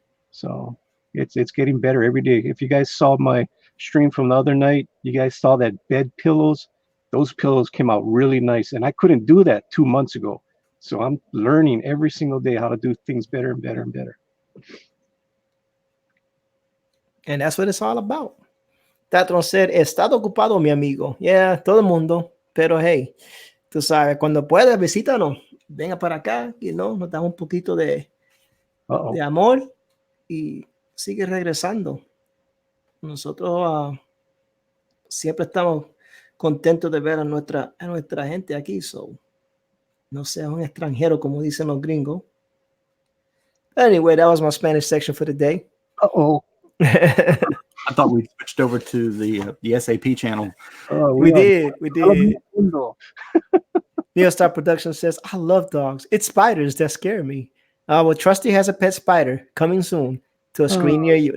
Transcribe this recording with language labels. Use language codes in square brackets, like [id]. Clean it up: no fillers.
[en] So it's getting better every day. If you guys saw my stream from the other night, you guys saw that bed pillows. Those pillows came out really nice, and I couldn't do that 2 months ago. So I'm learning every single day how to do things better and better and better. And that's what it's all about. Tatron said, [es] estado ocupado, mi amigo. Yeah, todo el mundo. Pero hey, tú sabes, cuando puedas, visítanos. Venga para acá, nos da un poquito de amor y sigue regresando. Nosotros siempre estamos contentos de ver a nuestra gente aquí. So, No sea un extranjero, como dicen los gringos. [en] Anyway, that was my Spanish section for the day. Uh-oh. I thought we switched over to the SAP channel. We did. [es] Mundo. [en] Neostar Production says, I love dogs. It's spiders that scare me. Well, Trusty has a pet spider coming soon to a screen near you.